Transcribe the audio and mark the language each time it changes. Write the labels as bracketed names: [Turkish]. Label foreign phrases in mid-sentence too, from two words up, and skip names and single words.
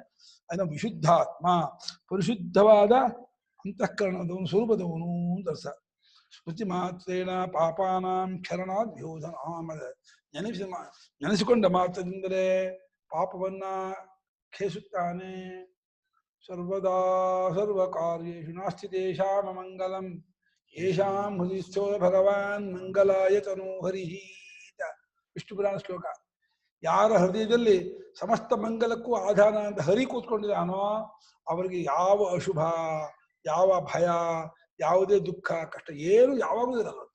[Kannada] ಅದನ್ನು ವಿಶುದ್ಧಾತ್ಮ, ಪರಿಶುದ್ಧವಾದ ಅಂತಃಕರಣದವನು, ಸ್ವರೂಪದವನು ಅಂತ ಅರ್ಥ. [Sanskrit] ಸ್ಮೃತಿ ಮಾತ್ರೇಣ ಪಾಪಾನಾಂ ಕ್ಷರಣಾದ್ ಯೋಧನ. [Kannada] ನೆನೆಸಿಕೊಂಡ ಮಾತ್ರದಿಂದಲೇ ಪಾಪವನ್ನ ಖೇಸುತ್ತಾನೆ. [Sanskrit] ಸರ್ವದಾ ಸರ್ವ ಕಾರ್ಯೇಷು ನಾಸ್ತಿ ತೇಷಾಂ ಮಂಗಲಂ ಯೇಷಾಂ ಹೃದಯ ಸ್ಥೋ ಭಗವಾನ್ ಮಂಗಲಾಯ ತನೋ ಹರಿಃ. [Kannada] ವಿಷ್ಣು ಪುರಾಣ ಶ್ಲೋಕ. ಯಾರ ಹೃದಯದಲ್ಲಿ ಸಮಸ್ತ ಮಂಗಲಕ್ಕೂ ಆಧಾರ ಅಂತ ಹರಿ ಕೂತ್ಕೊಂಡಿದ್ದಾನೋ ಅವರಿಗೆ ಯಾವ ಅಶುಭ, ಯಾವ ಭಯ, ಯಾವುದೇ ದುಃಖ ಕಷ್ಟ ಏನು ಯಾವಾಗಲೂ ಇರಲ್ಲಂತೆ.